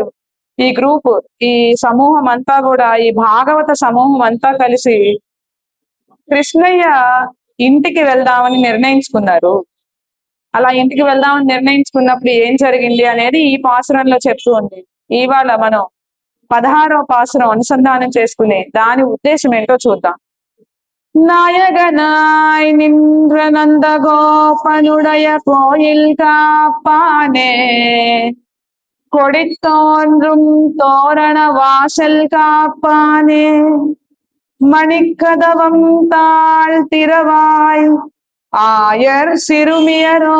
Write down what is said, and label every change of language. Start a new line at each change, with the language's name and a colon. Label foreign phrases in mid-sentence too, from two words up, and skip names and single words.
Telugu: ఈ గ్రూప్, ఈ సమూహం అంతా కూడా, ఈ భాగవత సమూహం అంతా కలిసి కృష్ణయ్య ఇంటికి వెళ్దామని నిర్ణయించుకున్నారు. అలా ఇంటికి వెళ్దామని నిర్ణయించుకున్నప్పుడు ఏం జరిగింది అనేది ఈ పాసురంలో చెప్తూ ఉంది. ఇవాళ మనం 16వ పాసురం అనుసంధానం చేసుకునే దాని ఉద్దేశం ఏంటో చూద్దాం.
Tamil: நாயகனாய் நின்ற நந்தகோபனுடைய கோயில் காப்பானே, கொடித்தோன்றும் தோரண வாசல் காப்பானே, மணிக்கதவம் தாழ் திறவாய் ஆயர் சிறுமியரோ